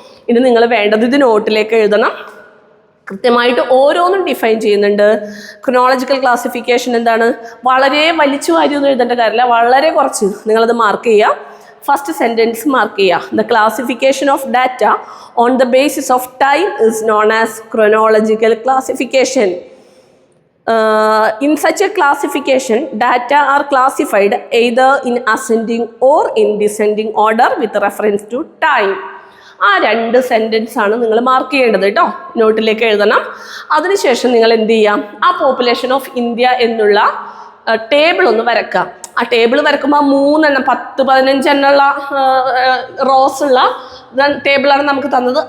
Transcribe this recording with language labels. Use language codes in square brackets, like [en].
[ml] ഇനി നിങ്ങൾ വേണ്ടത് ഇത് നോട്ടിലേക്ക് എഴുതണം. കൃത്യമായിട്ട് ഓരോന്നും ഡിഫൈൻ ചെയ്യുന്നുണ്ട്. ക്രോണോളജിക്കൽ ക്ലാസിഫിക്കേഷൻ എന്താണ്? വളരെ വലിച്ചു വാരിയൊന്നും എഴുതേണ്ട കാര്യമില്ല, വളരെ കുറച്ച് നിങ്ങളത് മാർക്ക് ചെയ്യുക. ഫസ്റ്റ് സെൻറ്റൻസ് മാർക്ക് ചെയ്യുക. [en] The classification of data on the basis of time is known as chronological classification. In such a classification, data are classified either in ascending or in descending order with reference to time. [ml] ആ 2 sentence ആണ് നിങ്ങൾ mark ചെയ്യേണ്ടത് കേട്ടോ. നോട്ടിലേക്ക് എഴുതണം. അതിനുശേഷം നിങ്ങൾ എന്ത് ചെയ്യാം? ആ പോപ്പുലേഷൻ ഓഫ് ഇന്ത്യ എന്നുള്ള ടേബിൾ ഒന്ന് വരക്കാം. ആ ടേബിൾ വരക്കുമ്പോൾ 3 എണ്ണം 10-15 എണ്ണമുള്ള റോസ് ഉള്ള ടേബിളാണ് നമുക്ക് തന്നത്.